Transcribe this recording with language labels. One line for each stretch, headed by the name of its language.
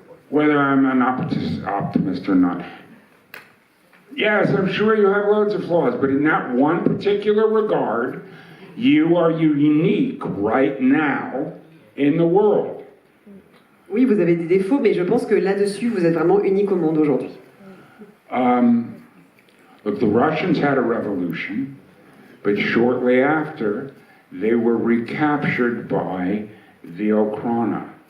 English: Whether I'm an optimist or not. Yes, I'm sure you have loads of flaws, but in that one particular regard, you are unique right now in the world.
French: Oui, vous avez des défauts, mais je pense que là-dessus, vous êtes vraiment unique au monde aujourd'hui.
English: Look, the Russians had a revolution, but shortly after, they were recaptured by the Okhrana.